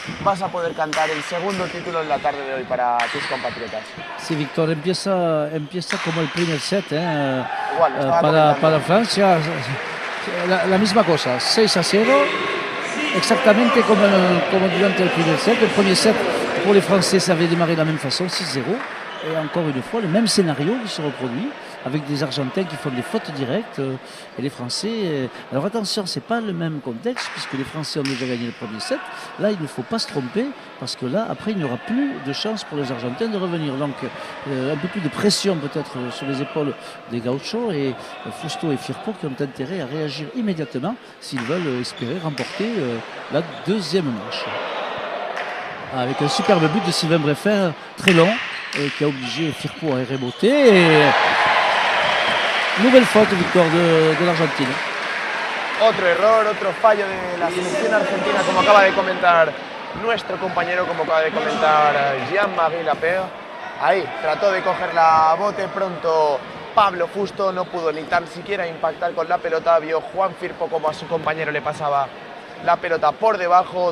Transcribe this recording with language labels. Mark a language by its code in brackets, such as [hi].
[es] Vas a poder cantar el segundo título en la tarde de hoy para tus compatriotas. Sí, Víctor, empieza como el primer set, Igual, para Francia, la misma cosa, 6-0, exactamente como durante el primer set. [fr] Le premier set, pour les Français, ça avait démarré de la même façon, 6-0. Et encore une fois, le même scénario qui se reproduit, avec des Argentins qui font des fautes directes et les Français. Alors attention, c'est pas le même contexte, puisque les Français ont déjà gagné le premier set. Là, il ne faut pas se tromper, parce que là, après, il n'y aura plus de chance pour les Argentins de revenir. Donc, un peu plus de pression peut-être sur les épaules des Gauchos, et Fusto et Firpo qui ont intérêt à réagir immédiatement s'ils veulent espérer remporter la deuxième manche. Avec un superbe but de Sylvain Breffel, très long, qui a obligé Firpo à remonter. Et nouvelle faute, victoire de l'Argentine. [es] Otro error, otro fallo de la selección argentina, como acaba de comentar nuestro compañero, como acaba de comentar Jean-Marie Lapierre. Ahí, trató de coger la bote pronto Pablo Fusto, no pudo ni tan siquiera impactar con la pelota. Vio Juan Firpo como a su compañero le pasaba la pelota por debajo.